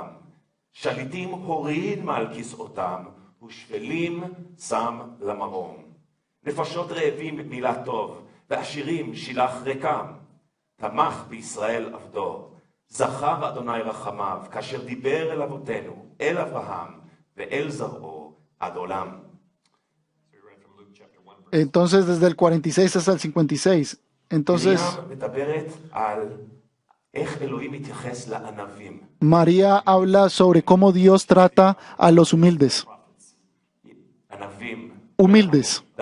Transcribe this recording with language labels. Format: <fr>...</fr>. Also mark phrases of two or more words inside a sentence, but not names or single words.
<he>שליטים הוריד מעל כסאותם, ושפלים שם למרום. נפשות רעבים מילה טוב, ועשירים שילח ריקם. תמך בישראל עבדו, זכר אדוני רחמיו, כאשר דיבר אל אבותינו, אל אברהם ואל זרעו.</he> <es>Entonces, desde el 46 hasta el 56. Entonces, María habla sobre cómo Dios trata a los humildes. Humildes.</es>